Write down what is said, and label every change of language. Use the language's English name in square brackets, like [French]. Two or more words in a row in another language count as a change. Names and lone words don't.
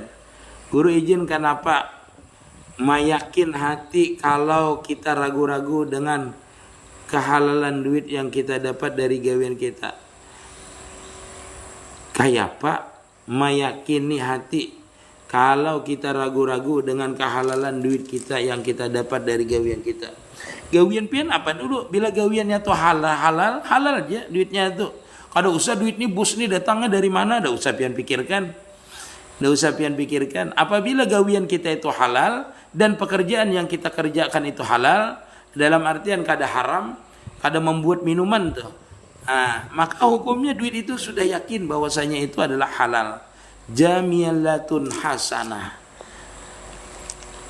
[Indonesian] Guru izin kenapa mayakin hati kalau kita ragu-ragu dengan kehalalan duit yang kita dapat dari gawean kita. Kayak Pak meyakini hati kalau kita ragu-ragu dengan kehalalan duit kita yang kita dapat dari gawean kita. [Banjar] Gawean pian apa dulu? Bila gaweannya tuh halal aja duitnya tuh. Kada usah duit nih bos nih datangnya dari mana, dah usah pian pikirkan. [Indonesian] Apabila gawean kita itu halal dan pekerjaan yang kita kerjakan itu halal, dalam artian kada haram, kada membuat minuman tuh. Nah, maka hukumnya duit itu sudah yakin bahwasanya itu adalah halal. Jamilatun hasanah.